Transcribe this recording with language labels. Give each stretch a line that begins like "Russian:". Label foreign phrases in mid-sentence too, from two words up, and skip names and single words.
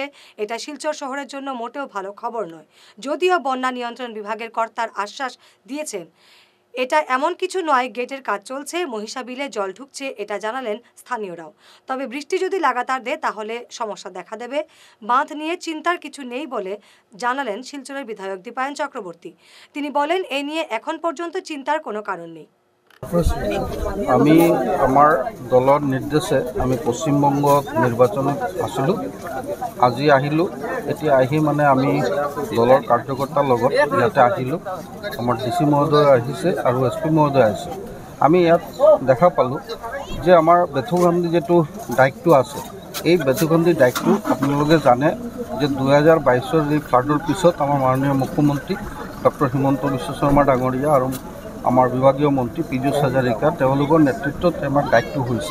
Bangla: এটা শিলচর শহরের জন্য মোটেও ভালো খবর নয়। যদিও বন্যা নিয়ন্ত্রণ বিভাগের কর্তার আশ্বাস দিয়েছেন এটা এমন কিছু নয়, গেটের কাজ চলছে, মহিষাবিলে জল ঢুকছে, এটা জানালেন স্থানীয়রাও। তবে বৃষ্টি যদি লাগাতার দেয় তাহলে সমস্যা দেখা দেবে। বাঁধ নিয়ে চিন্তার কিছু নেই বলে জানালেন শিলচরের বিধায়ক দীপায়ন চক্রবর্তী। তিনি বলেন, এ নিয়ে এখন পর্যন্ত চিন্তার কোনো কারণ নেই।
Assamese: আমি আমার দলৰ নিৰ্দেশে আমি পশ্চিমবংগত নিৰ্বাচনত আছিলোঁ। আজি আহিলোঁ। এতিয়া আহি মানে আমি দলৰ কাৰ্যকৰ্তাৰ লগত ইয়াতে আহিলোঁ। আমাৰ DC মহোদয় আহিছে আৰু SP মহোদয় আহিছে। আমি ইয়াত দেখা পালোঁ যে আমাৰ বেতুকান্দি যিটো ডাইকটো আছে, এই বেতুকান্দি ডাইকটো আপোনালোকে জানে যে 2022 যি ফ্লাডৰ পিছত আমাৰ মাননীয় মুখ্যমন্ত্ৰী ডক্টৰ হিমন্ত বিশ্ব শৰ্মা ডাঙৰীয়া আৰু আমাৰ বিভাগীয় মন্ত্ৰী পীযুষ হাজাৰিকা তেওঁলোকৰ নেতৃত্বত আমাৰ ডাইকটো হৈছে।